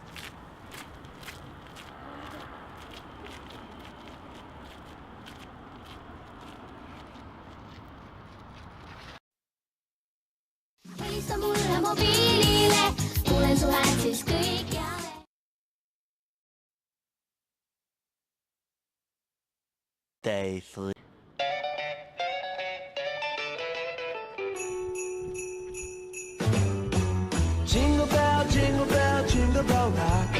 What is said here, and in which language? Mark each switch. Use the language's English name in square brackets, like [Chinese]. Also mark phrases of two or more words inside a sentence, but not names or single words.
[Estonian] Helista mulle mobiilile, tulen su häält siis kõikjale. [English] Day 3. Jingle bell, jingle bell, jingle bell rock.